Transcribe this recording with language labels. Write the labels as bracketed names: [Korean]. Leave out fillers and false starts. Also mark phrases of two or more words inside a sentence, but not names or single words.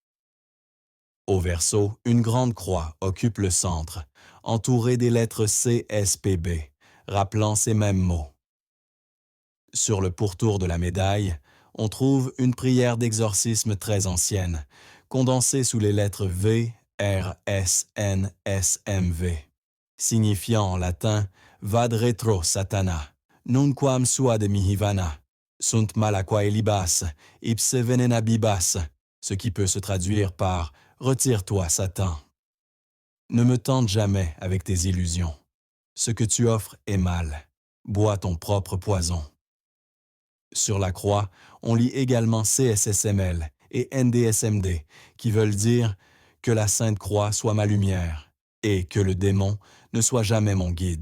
[French] Au verso, une grande croix occupe le centre, entourée des lettres CSPB, rappelant ces mêmes mots. Sur le pourtour de la médaille, on trouve une prière d'exorcisme très ancienne, condensée sous les lettres V, R, S, N, S, M, V. signifiant en latin [Latin] Vad retro Satana, nunquam suade mihi vana, sunt malaquae libas, ipse venena bibas, [French] ce qui peut se traduire par Retire-toi, Satan. Ne me tente jamais avec tes illusions. Ce que tu offres est mal. Bois ton propre poison. Sur la croix, on lit également CSSML et NDSMD, qui veulent dire que la Sainte Croix soit ma lumière et que le démon ne soit jamais mon guide.